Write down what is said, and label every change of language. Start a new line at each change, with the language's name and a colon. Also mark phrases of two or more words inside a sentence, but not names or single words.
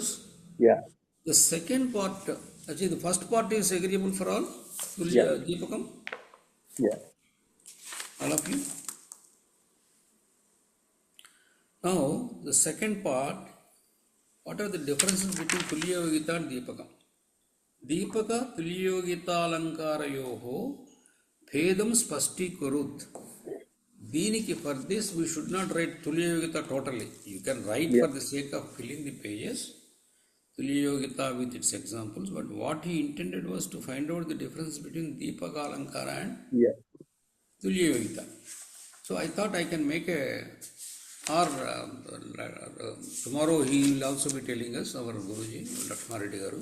English: Yeah. The second part, actually the first part is agreeable for all. Deepakam, Yeah. all of you. Now the second part, what are the differences between Tulya Yogita and Deepakam?
Sanskrit: दीपक तुल्य योगिता अलङ्कारयोः भेदं स्पष्टी कुरुत.
Telugu: Deeniki,
English: for this we should not write Tulya Yogita totally. You can write for the sake of filling the pages Tulya Yogita with its examples, but what he intended was to find out the difference between Deepakalankara and Tulya Yogita. So I thought I can make tomorrow he will also be telling us, our Guruji, Lakshmana Reddy Garu.